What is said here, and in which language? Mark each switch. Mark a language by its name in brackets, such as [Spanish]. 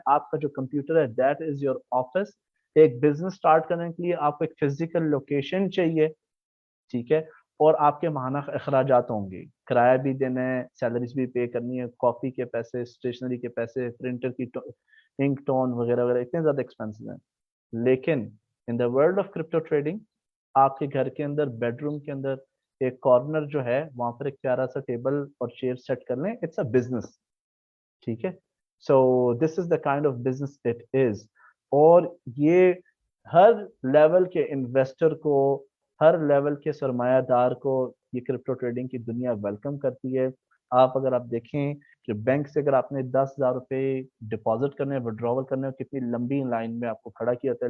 [Urdu] آپ کا جو کمپیوٹر ہے [English] That is your office. [Urdu] ایک بزنس اسٹارٹ کرنے کے لیے آپ کو ایک فزیکل لوکیشن چاہیے, ٹھیک ہے, اور آپ کے ماہانہ اخراجات ہوں گے, کرایہ بھی دینا ہے, سیلریز بھی پے کرنی ہے, کاپی کے پیسے, اسٹیشنری کے پیسے, پرنٹر کی انک ٹون وغیرہ وغیرہ, اتنے زیادہ ایکسپینسز ہیں. لیکن [English] in the world of crypto trading [Urdu] آپ کے گھر کے اندر بیڈ روم کے اندر ایک کارنر جو ہے وہاں پر ایک پیارا سا ٹیبل اور چیئر سیٹ کر لیں. [English] it's a business, [Urdu] ٹھیک ہے. [English] So this is the kind of business it is. [Urdu] اور یہ ہر لیول کے انویسٹر کو, ہر لیول کے سرمایہ دار کو یہ کرپٹو ٹریڈنگ کی دنیا ویلکم کرتی ہے. آپ دیکھیں کہ بینک سے اگر آپ نے $10,000 ڈپازٹ کرنے ہیں, وڈراول کرنے ہیں, کتنی لمبی لائن میں آپ کو کھڑا کیا ہوتا ہے.